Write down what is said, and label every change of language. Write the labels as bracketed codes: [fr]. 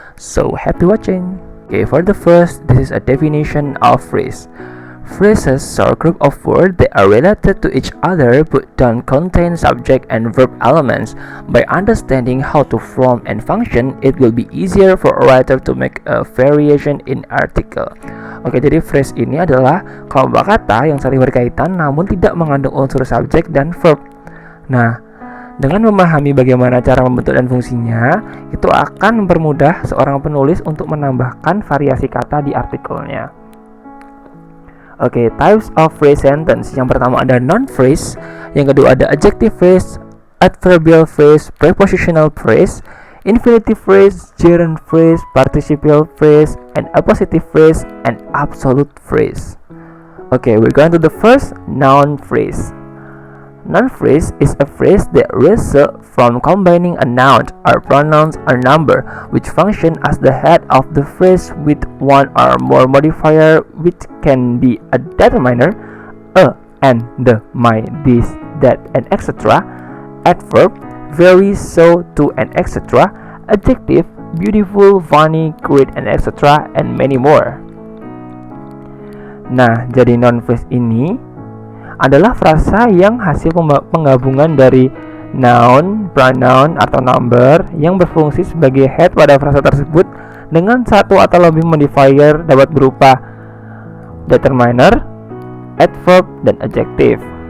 [en] So happy watching. Okay, for the first, this is a definition of phrase. Phrases are a group of words that are related to each other but don't contain subject and verb elements. By understanding how to form and function, it will be easier for a writer to make a variation in article. [id] Oke, jadi phrase ini adalah kelompok kata yang saling berkaitan namun tidak mengandung unsur subjek dan verb. Nah, dengan memahami bagaimana cara membentuk dan fungsinya, itu akan mempermudah seorang penulis untuk menambahkan variasi kata di artikelnya. [en] Oke, types of phrase sentence. [id] Yang pertama ada noun phrase, yang kedua ada adjective phrase, adverbial phrase, prepositional phrase, infinitive phrase, gerund phrase, participial phrase, and appositive phrase, and absolute phrase. [en] Okay, we're going to the first noun phrase. Noun phrase is a phrase that results from combining a noun or pronouns or number which function as the head of the phrase with one or more modifier which can be a determiner, a, and, the, my, this, that, and etc. Adverb, very, so, to, and etc. Adjective, beautiful, funny, great, and etc. and many more. [id] Nah, jadi noun phrase ini adalah frasa yang hasil penggabungan dari noun, pronoun, atau number yang berfungsi sebagai head pada frasa tersebut dengan satu atau lebih modifier dapat berupa determiner, adverb, dan adjective.